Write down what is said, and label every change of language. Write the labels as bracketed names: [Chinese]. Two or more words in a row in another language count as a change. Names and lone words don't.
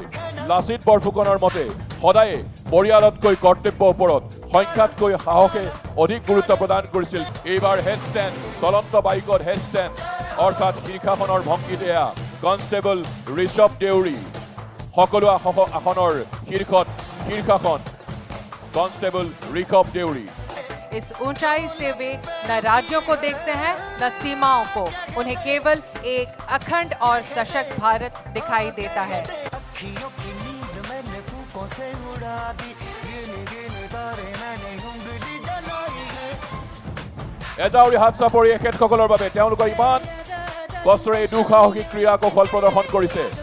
[Assamese] লাচিত বৰফুকনৰ মতে সদায়ে পৰিয়ালতকৈ কৰ্তব্যৰ ওপৰত সংখ্যাতকৈ সাহসে অধিক গুৰুত্ব প্ৰদান কৰিছিল। এইবাৰ হেডষ্টেণ্ড চলন্ত বাইকত হেডষ্টেণ্ড অৰ্থাৎ শীৰ্ষাসনৰ ভংগীত এয়া কনষ্টেবল ঋষভ দেউৰী। সকলো আসনৰ শীৰ্ষাসন कॉन्स्टेबल ऋषभ देउरी। [Hindi] इस ऊंचाई से वे न राज्यों को देखते हैं न सीमाओं को, उन्हें केवल एक अखंड और सशक्त भारत दिखाई देता है। [Assamese] এজাউৰি হাত চাপৰি এখেতসকলৰ বাবে তেওঁলোকৰ ইমান কষ্টৰে দুঃসাহসিক ক্ৰীড়া কৌশল প্ৰদৰ্শন কৰিছে।